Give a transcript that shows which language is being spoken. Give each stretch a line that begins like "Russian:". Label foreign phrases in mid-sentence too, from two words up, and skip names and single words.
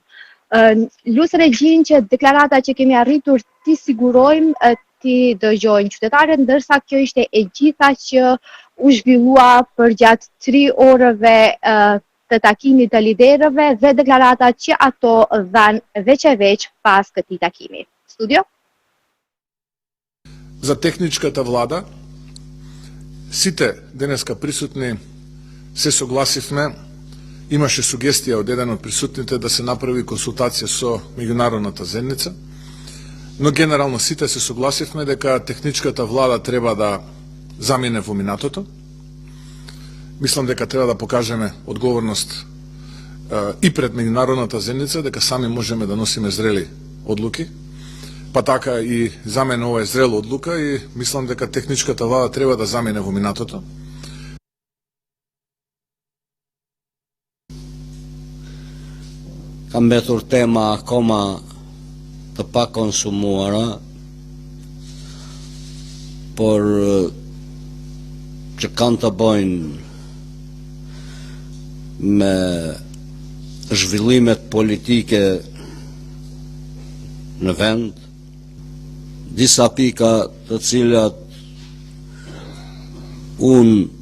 Albanian: Lusë regjin që deklarata që kemi arritur t'i sigurojmë, t'i dëgjojnë qytetarët, ndërsa kjo ishte e gjitha që u zhvillua për gjatë 3 orëve të takimit të liderëve dhe deklarata që ato dhanë veç e veç pas këtij takimi. Studio?
Macedonian: За техничката влада, сите денеска присутни се согласивме. Имаше сугестија од еден од присутните да се направи консултација со меѓународната заедница, но генерално сите се согласивме дека техничката влада треба да замине во минатото. Мислам дека треба да покажеме одговорност и пред меѓународната заедница, дека сами можеме да носиме зрели одлуки, па така и за мене ова е зрела одлука и мислам дека техничката влада треба да замине во минатото.
Albanian: Ka mbetur tema akoma të pa konsumuara, por që kanë të bëjnë me zhvillimet politike në vend, disa pika të cilat unë